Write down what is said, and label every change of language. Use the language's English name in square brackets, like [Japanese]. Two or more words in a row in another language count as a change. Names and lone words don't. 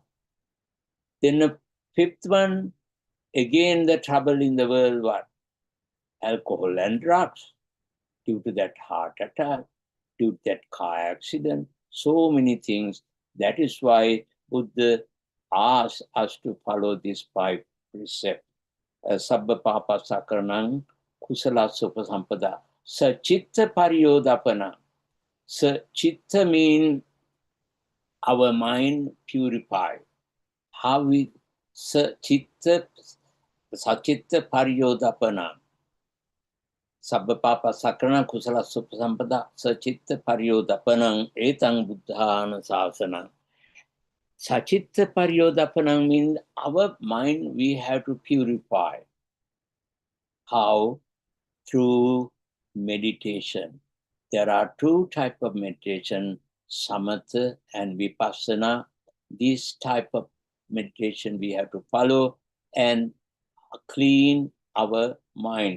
[English] Then the fifth one, again, the trouble in the world, what? Alcohol and drugs. Due to that heart attack, due to that car accident, so many things. That is why Buddha asks us to follow these five precepts. [Pali] Sabba papa sakaranang kusala supasampada. Sachitta pariyodapana. [English] Sachitta means our mind purified. How we [Pali] sachitta pariyodapana. Sabba papa sakarana kusala supasampada sachitta paryodapanang etang buddhana sasana. Sachitta paryodapanang [English] means our mind we have to purify. How? Through meditation. There are two types of meditation, samatha and vipassana. This type of meditation we have to follow and clean our mind.